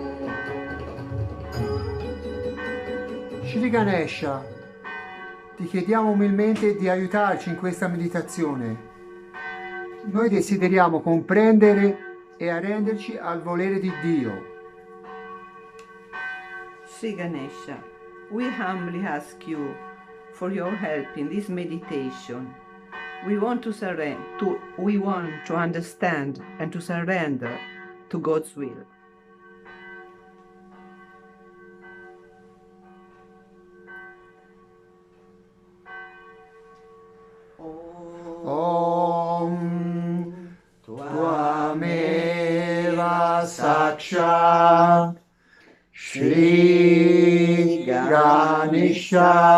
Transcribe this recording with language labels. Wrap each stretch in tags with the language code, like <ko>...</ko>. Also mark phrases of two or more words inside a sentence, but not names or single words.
<it>Shri Ganesha, ti chiediamo umilmente di aiutarci in questa meditazione. Noi desideriamo comprendere e arrenderci al volere di Dio.</it> <en>Sri Ganesha, we humbly ask you for your help in this meditation. We want to understand and to surrender to God's will.</en> <sa>Om Tvameva Sakshat Shri Ganesha</sa>